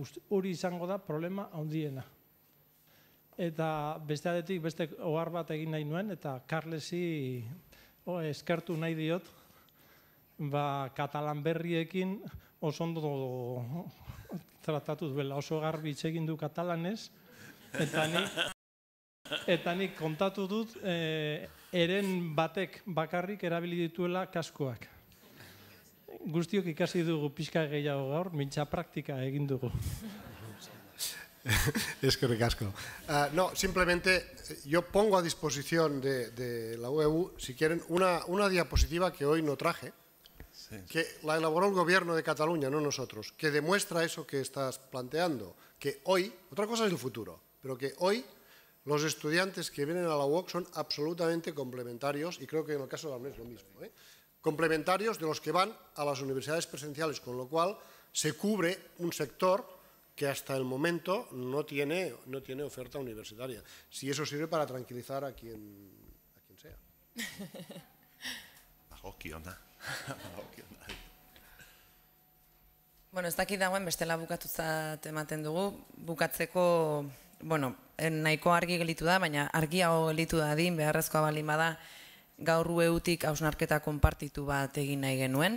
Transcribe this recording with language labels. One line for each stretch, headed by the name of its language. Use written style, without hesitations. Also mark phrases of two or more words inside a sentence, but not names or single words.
Basque: Hori izango da problema handiena. Eta besteadetik beste ohar bat egin nahi nuen, eta Carlesi eskertu nahi diot, katalan berriekin oso ondo tratatu duela, oso garbi hitz egin du katalanez, eta nik kontatu dut eren batek bakarrik erabili dituela kaskoak. Guztiok ikasi dugu pixka gehiago gaur, mintza praktika egin dugu. Eskerrik asko.
Spanish: No, simplemente yo pongo a disposición de la UEU, si quieren, una diapositiva que hoy no traje, que la elaboró el gobierno de Cataluña, no nosotros, que demuestra eso que estás planteando, que hoy, otra cosa es el futuro, pero que hoy los estudiantes que vienen a la UOC son absolutamente complementarios, y creo que en el caso de la UNED es lo mismo, complementarios de los que van a las universidades presenciales, con lo cual se cubre un sector que hasta el momento no tiene oferta universitaria. Si eso sirve para tranquilizar a quien sea.
Basque: Ez dakit dagoen bestela bukatutzat ematen dugu. Bukatzeko, nahiko argi gelitu da, baina argiago gelitu da din, beharrezkoa baldin bada, gaur UEUtik hausnarketa konpartitu bat egin nahi genuen.